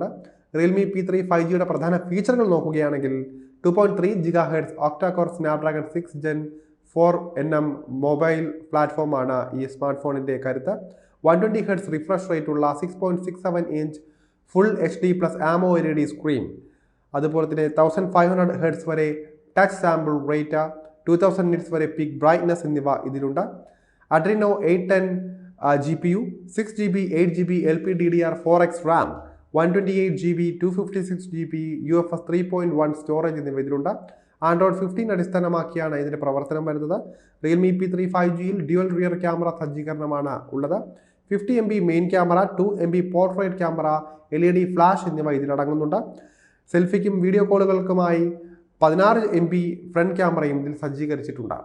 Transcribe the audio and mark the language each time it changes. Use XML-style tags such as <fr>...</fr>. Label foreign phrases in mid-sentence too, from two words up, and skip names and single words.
<ml>റിയൽമി P3 5Gയുടെ പ്രധാന ഫീച്ചറുകൾ നോക്കുകയാണെങ്കിൽ 2.3 GHz ഒക്ടാകോർ സ്നാപ്ഡ്രാഗൺ 6 Gen 4 മൊബൈൽ പ്ലാറ്റ്ഫോമാണ് ഈ സ്മാർട്ട് ഫോണിന്റെ കരുത്ത്. 120 Hz</ml> <en>refresh rate</en> <ml>ഉള്ള 6.67 ഇഞ്ച്</ml> <en>full HD + AMOLED screen,</en> <ml>അതുപോലെ തന്നെ 1500 Hz വരെ</ml> <en>touch sample rate,</en> <ml>2000 nits വരെ</ml> <en>peak brightness</en> <ml>എന്നിവ ഇതിലുണ്ട്. അഡ്രീനോ 810 GPU, 6GB 8GB LPDDR4X RAM, 128GB 256GB UFS 3.1 സ്റ്റോറേജ് എന്നിവ ഇതിലുണ്ട്. ആൻഡ്രോയിഡ് 15 അടിസ്ഥാനമാക്കിയാണ് ഇതിന്റെ പ്രവർത്തനം വരുന്നത്. റിയൽമി P3 5Gയിൽ</ml> <en>dual rear camera</en> <ml>സജ്ജീകരണമാണ് ഉള്ളത്. 50MP</ml> <en>main camera,</en> <ml>2MP</ml> <en>portrait camera, LED flash</en> <ml>എന്നിവ ഇതിലടങ്ങുന്നുണ്ട്. സെൽഫിക്കും വീഡിയോ കോളുകൾക്കുമായി 16MP ഫ്രണ്ട് ക്യാമറയും ഇതിൽ സജ്ജീകരിച്ചിട്ടുണ്ട്.</ml>